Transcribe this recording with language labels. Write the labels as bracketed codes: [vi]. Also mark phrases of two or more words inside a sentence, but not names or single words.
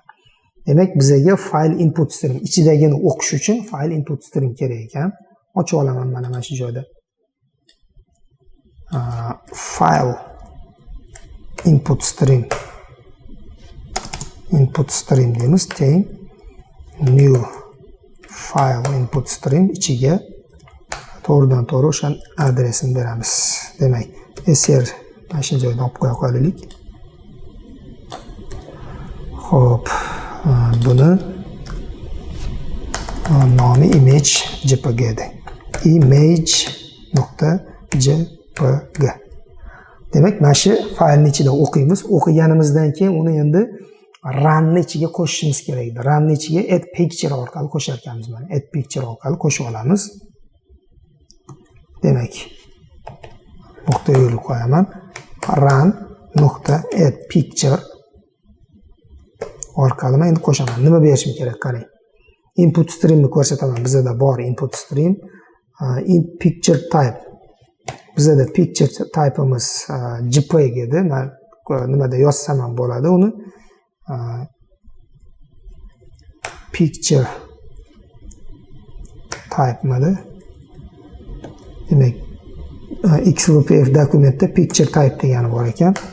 [uz] Demak, bizga fayl [en] input stream [uz] ichidagini o'qish uchun fayl [en] input stream [uz] kerak ekan. Ochib olaman mana shu joyda. [en] File input stream [uz] deymiz, teng [en] new file input stream [uz] ichiga to'g'ridan to'g'ri o'sha adresini beramiz. Demak, ser mana shu joyda olib qo'ya qolaylik. Xo'p, buni nomi [en] image jpg [uz] edi. image.jpg. Demak, mana shu faylni ichida o'qiymiz. O'qiganimizdan keyin uni endi runni ichiga qo'shishimiz kerak edi. Runni ichiga [en] add picture [uz] orqali qo'shar ekanmiz mana. [en] Add picture [uz] orqali qo'shib olamiz. Demak, nuqta yo'l qo'yaman. [en] run.add picture [uz] orqali men endi qo'shaman. Nima berishim kerak qarang. Input streamni ko'rsataman. Bizda bor [en] input stream, picture type. [uz] Bizda [en] picture type'imiz [uz] JPEG edi. Men nimada yozsam ham bo'ladi uni. [en] Picture type [uz] mana. Demak, XVPF dokumentda [en] picture type [uz] degani bor ekan.